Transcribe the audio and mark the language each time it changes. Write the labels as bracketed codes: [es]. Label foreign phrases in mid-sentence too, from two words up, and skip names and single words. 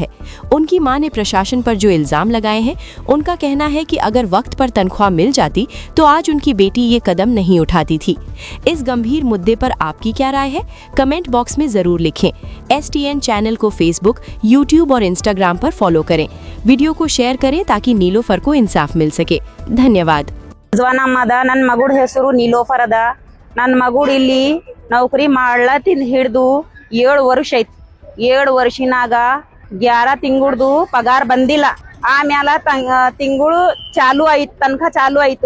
[hi] उनकी मां ने प्रशासन पर जो इल्जाम लगाए हैं, उनका कहना है कि अगर वक्त पर तनख्वाह मिल जाती तो आज उनकी बेटी ये कदम नहीं उठाती थी। इस गंभीर मुद्दे पर आपकी क्या राय है? कमेंट बॉक्स में जरूर लिखें। STN चैनल को फेसबुक, यूट्यूब और इंस्टाग्राम पर फॉलो करें। वीडियो को शेयर करें ताकि नीलोफर को इंसाफ मिल सके। धन्यवाद। [kn] ನನ್ನ ಮಗುಳ ಹೆಸರು ನೀಲೋಫರ್ ಅದ. ನನ್ನ ಮಗುಳು ಇಲ್ಲಿ ನೌಕರಿ ಮಾಡ್ಲತ್ತಿಂದ ಹಿಡ್ದು 7 ವರ್ಷ ಐತಿ. 7 ವರ್ಷಿನಾಗ 11 ತಿಂಗಳದು ಪಗಾರ ಬಂದಿಲ್ಲ. ಆಮ್ಯಾಲ ತಿಂಗಳು ಚಾಲು ಆಯ್ತು, ತನಕ ಚಾಲು ಆಯ್ತು.